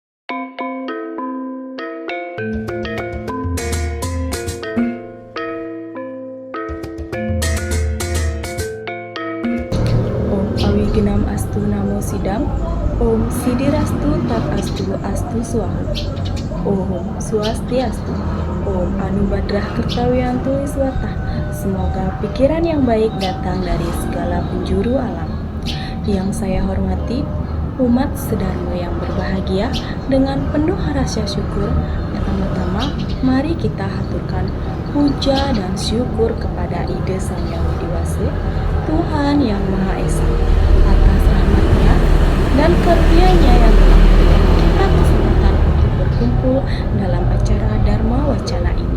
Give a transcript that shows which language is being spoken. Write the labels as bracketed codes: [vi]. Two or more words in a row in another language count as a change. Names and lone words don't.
[sa] ॐ अविघ्नम् अस्तु नमः सिद्धम्, ॐ सिद्धिरस्तु तत् अस्तु स्वाहा, ॐ स्वस्त्यस्तु, ॐ आ नो भद्राः क्रतवो यन्तु विश्वतः. [id] Semoga pikiran yang baik datang dari segala penjuru alam. Yang saya hormati, umat sedharma yang berbahagia, dengan penuh rasa syukur, pertama-tama mari kita haturkan puja dan syukur kepada Ide Sang Yang Widi Wase, Tuhan Yang Maha Esa, atas rahmat-Nya dan karunia-Nya yang telah memberikan kita kesempatan untuk berkumpul dalam acara Dharma Wacana ini.